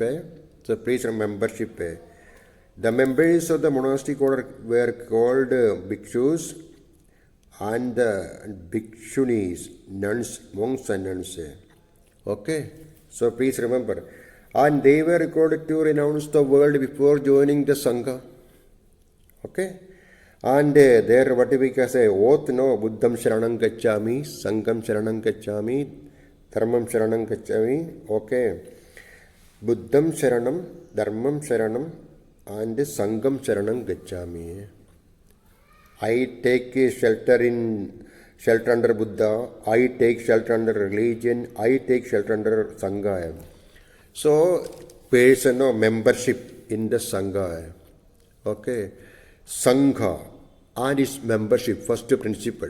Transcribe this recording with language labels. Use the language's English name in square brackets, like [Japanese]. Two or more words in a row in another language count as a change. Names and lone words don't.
[English] So please remember membership. The members of the monastic order were called bhikshus and the bhikshunis, nuns, monks and nuns. Okay, so please remember. And they were required to renounce the world before joining the Sangha. Okay, and there what we can say, oath, [Sanskrit] Buddham Sharanam Gacchami, Sangham Sharanam Gacchami, Dharmam Sharanam Gacchami. Okay, Buddham Sharanam, Dharmam Sharanam, and Sangham Sharanam Gacchami. [English] I take shelter under Buddha, I take shelter under religion, I take shelter under Sangha. So, person membership in the Sangha. Okay, Sangha and its membership, first principle.